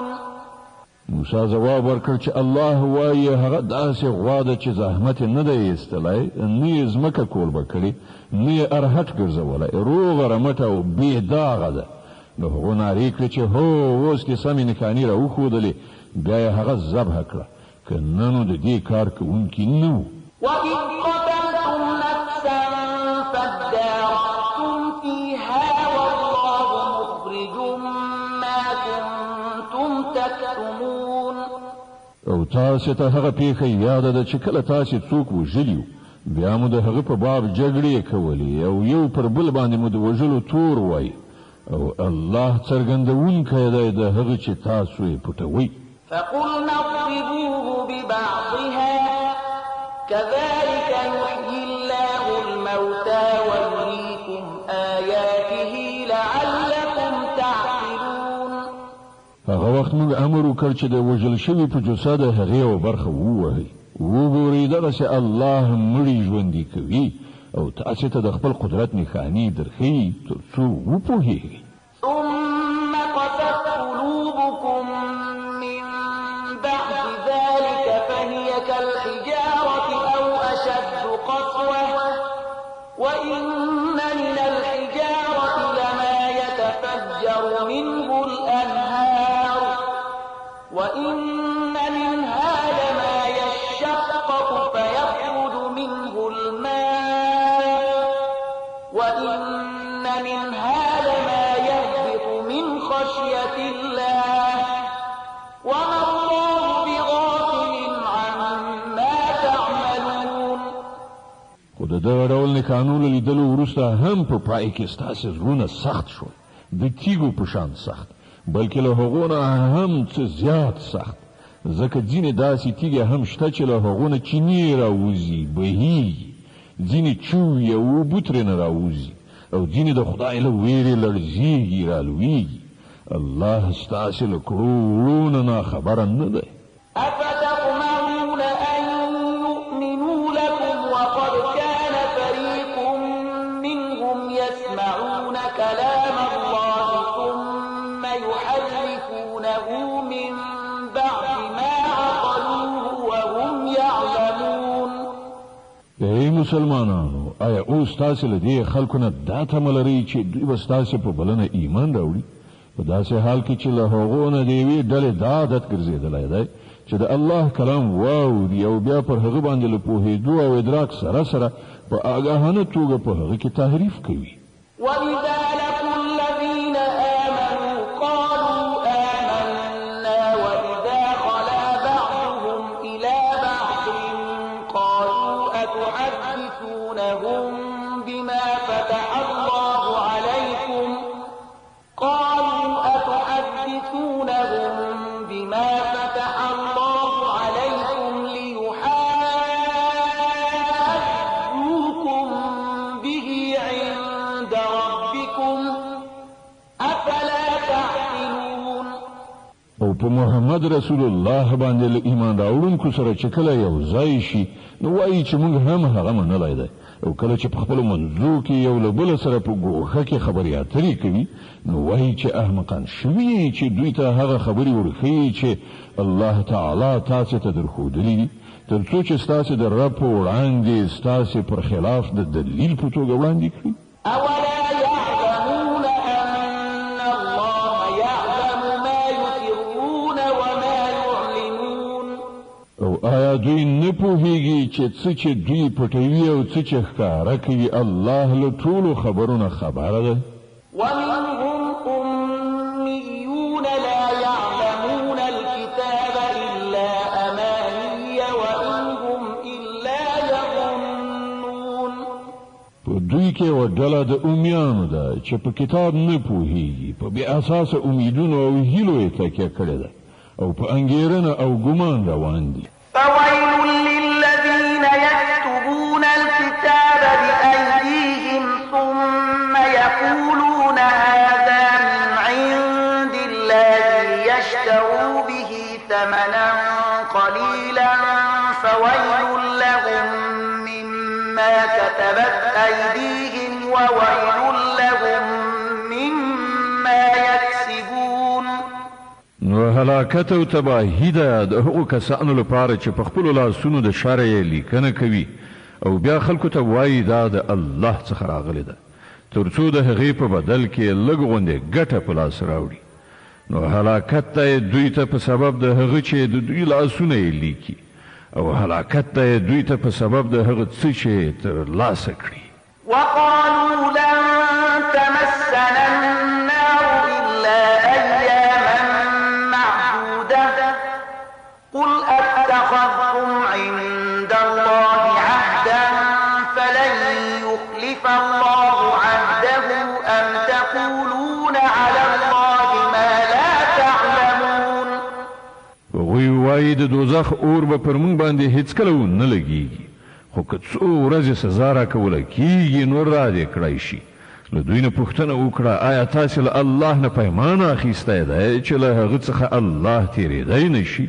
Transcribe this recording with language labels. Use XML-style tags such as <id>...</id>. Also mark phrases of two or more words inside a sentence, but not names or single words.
<ps>موسی جواب ورکړ چې الله وایي هغه داسې غوا ده چې زحمت نه دی ایستلی، نه یې ځمکه کوربه کړې، نه یې ارهټ ګرځولی، روغه رمټه او بې داغه ده. نو هغو نارې کړې چې هو اوس دې سمې نښانې راوښودلې، بیا یې هغه ذبحه کړه. که نه نو د دې کار کوونکي نه وو.</ps> <ar>وَإِذْ قَتَلْتُمْ نَفْسًا فَادَّارَأْتُمْ فِيهَا وَاللَّهُ مُخْرِجٌ مَا كُنتُمْ تَكْتُمُونَ.</ar> <ps>او تاسې ته هغه پیښه یاده ده چې کله تاسې څوک وژلي بیا مو د هغه په باب جګړې کولې او یو پر بل باندې مو د وژلو تور وایي، او الله څرګندونکی دی د هغه چې تاسو یې پټوئ.</ps> <ar>فَقُلْنَا اضْرِبُوهُ بِبَعْضِهَا كَذَلِكَ يُحْيِي اللَّهُ الْمَوْتَى وَيُرِيكُمْ آيَاتِهِ لَعَلَّكُمْ تَعْقِلُونَ.</ar> <ps>هغه وخت موږ امر وکړ چې د وژل شوي په جثه د هغې یوه برخه ووهئ. وګورئ دغسې الله مړي ژوندي کوي او تاسې ته د خپل قدرت نښانې درښیي تر څو وپوهېږئ.</ps> <ar>ثم قست قلوبكم من بعد ذلك فهي كالحجارة أو أشد قسوة وإن من الحجارة لما يتفجر منه الأنهار وإن منها لما يشقق فيخرج منه الماء وإن منها لما يهبط من خشية الله وما الله بغافل عما تعملون.</ar> <ps>خو د دغه ډول نښانو له لیدلو وروسته هم په پای کې ستاسې زړونه سخت شول، د تیږو په شان سخت، بلکې له هغو نه هم څه زیات سخت، ځکه ځینې داسې تیږې هم شته چې له هغو نه چینې راوځي، بهیږي، ځینې چوي او اوبه ترېنه راوځي، او ځینې د خدای له ویرې لړزېږي، رالویږي. الله ستاسې له کړو وړو نه ناخبره نه دی.</ps> <ar>أفتطمعون أن يؤمنوا لكم وقد كان فريق منهم يسمعون كلام الله ثم يحرفونه من بعد ما عقلوه وهم يعلمون.</ar> <ps>ای مسلمانانو، آیا اوس تاسې له دې خلکو نه دا تمه لرئ چې دوی به ستاسې په بلنه ایمان راوړي؟ په داسې حال کې چې له هغو نه د یوې ډلې دا عادت ګرځېدلی دی چې د الله کلام واوري او بیا پر هغه باندې له پوهېدو او ادراک سره سره په آګاهانه توګه په هغه کې تحریف کوي.</ps> <ar>وَإِذَا لَقُوا الَّذِينَ آمَنُوا قَالُوا آمَنَّا وَإِذَا خَلَا بَعْضُهُمْ إِلَى بَعْضٍ قَالُوا أَتُحَدِّثُونَهُم بِمَا فَتَحَ اللَّهُ عَلَيْكُمْ ليحاجوكم به عند ربكم أفلا تعقلون.</ar> <ps>او په محمد رسول الله باندې له ایمان راوړونکو سره چې کله یو ځای شي نو وایي چې موږ هم هغه منلی دی، او کله چې په خپلو منځو کې یو له بله سره په ګوښه کې خبرې اترې کوي نو وایي چې احمقان شوي چې دوی ته هغه خبرې ورښیي چې الله تعالی تاسې ته درښودلي دي، تر څو چې ستاسې د رب په وړاندې ستاسې پر خلاف د دلیل په توګه وړاندې کړي.</ps> <ar>أولا يعلمون أن الله يعلم ما يسرون وما يعلنون.</ar> <ps>او آیا دوی نه پوهیږي چې څه چې دوی پټوي او څه چې ښکاره کوي الله له ټولو خبرونه خبره ده؟</ps> <ar>ومنهم أميون لا يعلمون الكتاب إلا أماني وإن هم إلا يظنون.</ar> <ps>په دوی کې یوه ډله دا د امیانو ده چې په کتاب نه پوهیږي، په بې اساسه امیدونو او هیلو یې تکیه کړې ده او په انګېرنه او ګمان روان دي.</ps> <ar>فويل للذين يكتبون الكتاب بأيديهم ثم يقولون هذا من عند الله ليشتروا به ثمنا قليلا فويل لهم مما كتبت أيديهم وويل لهم مما يكسبون.</ar> <ps>نو هلاکت او تباهی ده د هغو کسانو لپاره چې په خپلو لاسونو د شر یې لیکنه کوي او بیا خلکو ته وایي دا د الله څخه راغلی ده تر څو د هغې په بدل کې لږ غوندې ګټه په لاس راوړي. نو هلاکت ته دوی ته په سبب د هغه چې د دوی لاسونه یې لیکي او هلاکت ته دوی ته په سبب د هغه څه چې ترلاسه کړي.</ps> <ar>وقالوا لن تمسنا النار إلا أياما معدودة قل أتخذتم عند الله عهدا فلن يخلف الله عهده أم تقولون على الله ما لا تعلمون.</ar> <ps>وغوی وایي د دوزخ اور به پر موږ باندې هیڅکله نه لګیږي، خو که څو ورځې سزا راکوله کیږي نو را دې کړی شي. له دوی نه پوښتنه وکړه آیا تاسې له الله نه پیمان اخیستی دی چې له هغه څخه الله تېرېدی نه شي؟</ps>